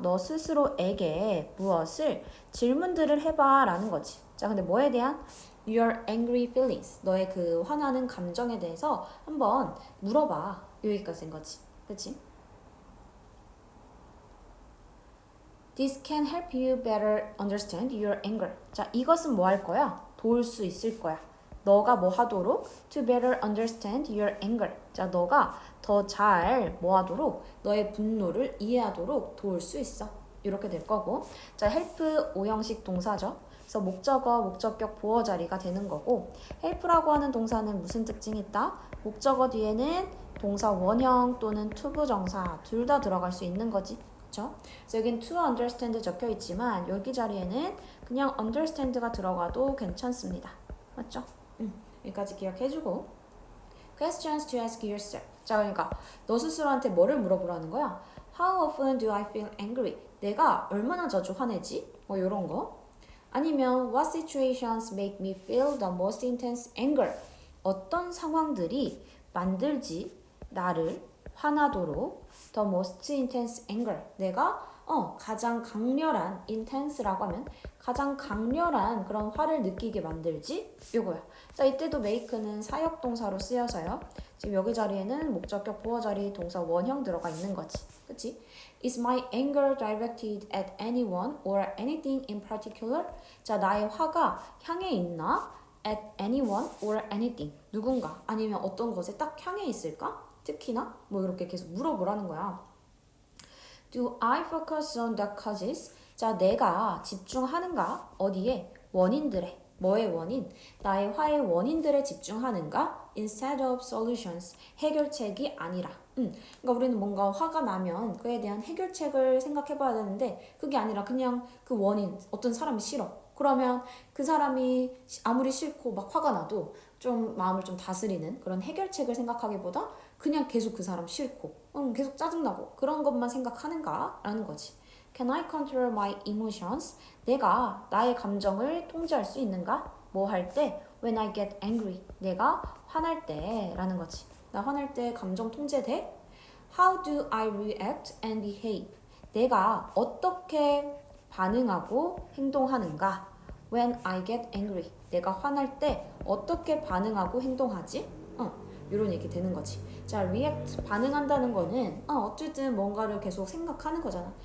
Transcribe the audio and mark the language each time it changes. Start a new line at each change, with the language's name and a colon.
Korean: 너 스스로에게 무엇을 질문들을 해봐 라는 거지. 자, 근데 뭐에 대한?
English: Your angry feelings.
Korean: 너의 그 화나는 감정에 대해서 한번 물어봐. 여기까지인 거지. 그치?
English: This can help you better understand your anger.
Korean: 자, 이것은 뭐 할 거야? 도울 수 있을 거야. 너가 뭐 하도록?
English: To better understand your anger.
Korean: 자, 너가 더 잘 뭐 하도록? 너의 분노를 이해하도록 도울 수 있어. 이렇게 될 거고. 자, help 5형식 동사죠. 그래서 목적어, 목적격, 보어 자리가 되는 거고, help라고 하는 동사는 무슨 특징이 있다? 목적어 뒤에는 동사 원형 또는 투부정사 둘 다 들어갈 수 있는 거지. 그쵸? 그래서 여긴 to understand 적혀 있지만 여기 자리에는 그냥 understand가 들어가도 괜찮습니다. 맞죠? 여기까지 기억해주고,
English: questions to ask yourself.
Korean: 자, 그러니까 너 스스로한테 뭐를 물어보라는 거야?
English: How often do I feel angry?
Korean: 내가 얼마나 자주 화내지? 뭐 이런 거. 아니면
English: what situations make me feel the most intense anger?
Korean: 어떤 상황들이 만들지 나를 화나도록
English: the most intense anger
Korean: 내가 가장 강렬한 intense라고 하면 가장 강렬한 그런 화를 느끼게 만들지 요거야. 자 이때도 make는 사역동사로 쓰여서요. 지금 여기 자리에는 목적격 보어 자리 동사 원형 들어가 있는 거지. 그치?
English: Is my anger directed at anyone or anything in particular?
Korean: 자 나의 화가 향해 있나?
English: At anyone or anything
Korean: 누군가 아니면 어떤 것에 딱 향해 있을까? 특히나 뭐 이렇게 계속 물어보라는 거야.
English: Do I focus on the causes?
Korean: 자, 내가 집중하는가? 어디에? 원인들에. 뭐의 원인? 나의 화의 원인들에 집중하는가?
English: Instead of solutions.
Korean: 해결책이 아니라. 그러니까 우리는 뭔가 화가 나면 그에 대한 해결책을 생각해 봐야 되는데 그게 아니라 그냥 그 원인. 어떤 사람이 싫어. 그러면 그 사람이 아무리 싫고 막 화가 나도 좀 마음을 좀 다스리는 그런 해결책을 생각하기보다 그냥 계속 그 사람 싫고 계속 짜증나고 그런 것만 생각하는가? 라는 거지.
English: Can I control my emotions?
Korean: 내가 나의 감정을 통제할 수 있는가? 뭐 할 때?
English: When I get angry.
Korean: 내가 화날 때 라는 거지. 나 화날 때 감정 통제돼?
English: How do I react and behave?
Korean: 내가 어떻게 반응하고 행동하는가?
English: When I get angry.
Korean: 내가 화날 때 어떻게 반응하고 행동하지? 이런 얘기 되는 거지. 자, react 반응한다는 거는 어쨌든 뭔가를 계속 생각하는 거잖아.